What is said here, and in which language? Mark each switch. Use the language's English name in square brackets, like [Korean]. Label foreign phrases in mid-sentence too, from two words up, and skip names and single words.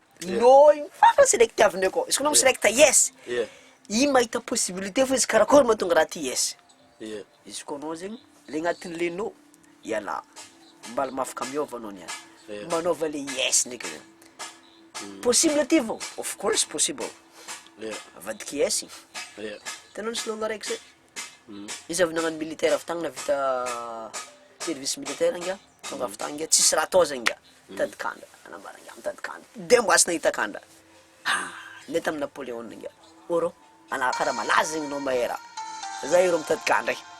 [Malagasy] igny fafa select avy ndraiky izy koa anao miselect yes i mahita possibilité fo izy karakory mahatonga raha ty yes izy koa anao zegny le agnatin'le no iala mbala mafaka miova anao niany manaova le yes ndraiky zany possible ty vao [English] of course [Malagasy] possible avadiky yes igny hitanao nisy lolo araiky zay izy avy nagnano militaire avy tagny navita [French] service militaire [Malagasy] anga tonga avy tagny tsisy raha atao zany nga mitady-kanda anambaranga mitady-kanda de mbo asy nahita kanda le tamy Napoléon nga orô ana karaha malaza zegny anao mahay raha za iro mitady-kanda